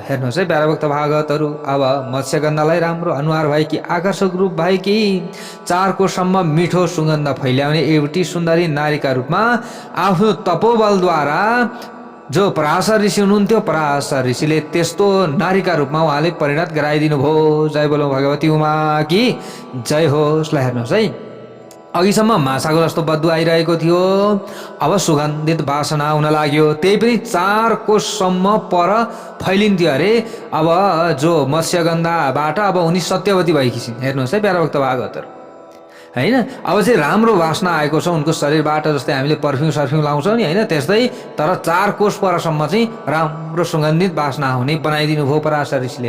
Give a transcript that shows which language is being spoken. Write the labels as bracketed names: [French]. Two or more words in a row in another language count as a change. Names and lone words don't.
[Nepali] हेर्नुहोस् है प्याराभक्त भागवतहरू, अब मत्स्यगन्धालाई राम्रो अनुहार भएकी, आकर्षक रूप भएकी, 4 कोससम्म मिठो सुगन्ध फैल्याउने एउटी सुन्दरी नारीका रूपमा आफ्नो तपोबलद्वारा जो पराशर ऋषि हुनुहुन्थ्यो, पराशर ऋषिले त्यस्तो नारीका रूपमा उहाँले परिणत गराइदिनु भयो। [Hindi] जय बोलो भगवती उमा कि जय होस्। [Nepali] ल हेर्नुहोस् है, अघिसम्म माछाको जस्तो बदबु आइरहेको थियो, अब सुगन्धित वासना हुन लाग्यो, त्यही पनि 4 कोससम्म पर फैलिन्थ्यो अरे। अब जो मत्स्यगन्धाबाट अब उनी सत्यवती भएकी छिन्। हेर्नुहोस् है प्यारा भक्त भागवतहरू होइन, अब चाहिँ राम्रो वासना आएको छ उनको शरीरबाट, जस्तै हामीले पर्फ्युम सर्फ्युम लाउँछौँ नि होइन, त्यस्तै तर 4 कोस परसम्म चाहिँ राम्रो सुगन्धित वासना हुने बनाइदिनु भयो पराशर ऋषिले।